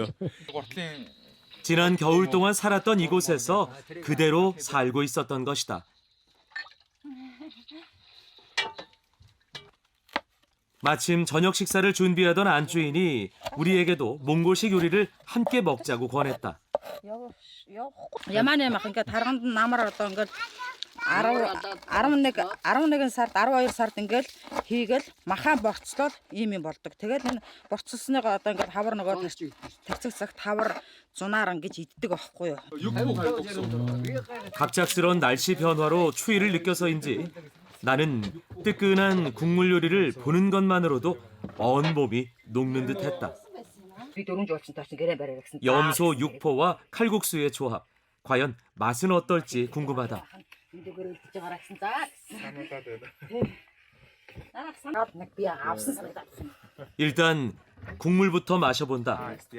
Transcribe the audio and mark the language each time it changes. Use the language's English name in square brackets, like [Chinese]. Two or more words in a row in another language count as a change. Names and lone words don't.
[Korean] 지난 겨울 동안 살았던 이곳에서 그대로 살고 있었던 것이다. 마침 저녁 식사를 준비하던 안주인이 우리에게도 몽골식 요리를 함께 먹자고 권했다. [Mongolian] Яман юм ах ингээд тарганд намар одоо ингээд 11 сард 12 сард ингээд хийгээл махан борцлол ийм юм болдог. Тэгээд энэ борцолсныгоо одоо ингээд хавар нөгөө тарцаг цагт хавар зунаар ингэж иддэг аахгүй юу. [Korean] 갑작스런 날씨 변화로 추위를 느껴서인지 나는 뜨끈한 국물 요리를 보는 것만으로도 온몸이 녹는 듯했다. 염소 육포와 칼국수의 조합. 과연 맛은 어떨지 궁금하다. 일단 국물부터 마셔본다.